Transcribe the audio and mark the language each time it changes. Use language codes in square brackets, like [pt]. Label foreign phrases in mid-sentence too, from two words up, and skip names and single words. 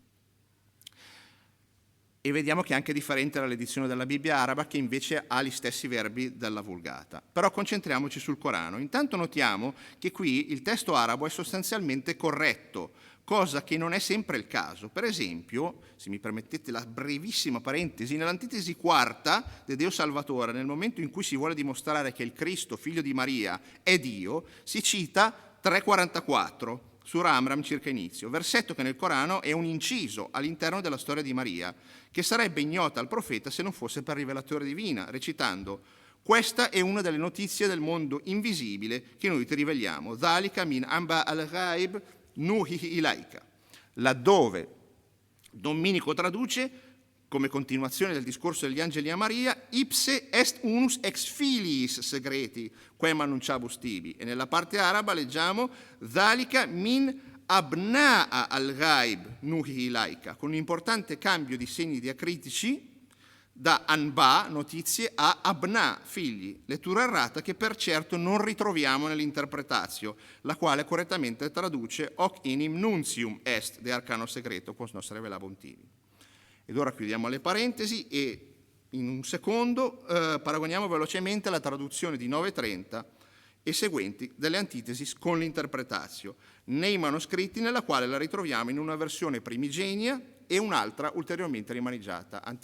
[it] E vediamo che è anche differente dall'edizione della Bibbia araba, che invece ha gli stessi verbi della Vulgata. Però concentriamoci sul Corano. Intanto notiamo che qui il testo arabo è sostanzialmente corretto, cosa che non è sempre il caso. Per esempio, se mi permettete la brevissima parentesi, nell'antitesi quarta [la] de Deo Salvatore, [it] nel momento in cui si vuole dimostrare che il Cristo, figlio di Maria, è Dio, si cita 3,44, Sura Amram circa inizio, versetto che nel Corano è un inciso all'interno della storia di Maria, che sarebbe ignota al profeta se non fosse per rivelazione divina, recitando: questa è una delle notizie del mondo invisibile che noi ti riveliamo, [ar] ذلك من أنباء الغيب نوحيه إليك, [it] laddove Domenico traduce, come continuazione del discorso degli angeli a Maria, [la] ipse est unus ex filiis segreti, quem annunciabus tibi, [it] e nella parte araba leggiamo [ar] ذلك من أبناء الغيب نوحيه إليك, [it] con un importante cambio di segni diacritici da anba, notizie, a abna, figli, lettura errata che per certo non ritroviamo nell'interpretatio, la quale correttamente traduce [la] hoc inim nuntium est de arcano segreto, quos nos revelabum tibi. [it] Ed ora chiudiamo le parentesi e in un secondo paragoniamo velocemente la traduzione di 9.30 e seguenti delle antitesi con l'interpretatio nei manoscritti, nella quale la ritroviamo in una versione primigenia e un'altra ulteriormente rimaneggiata.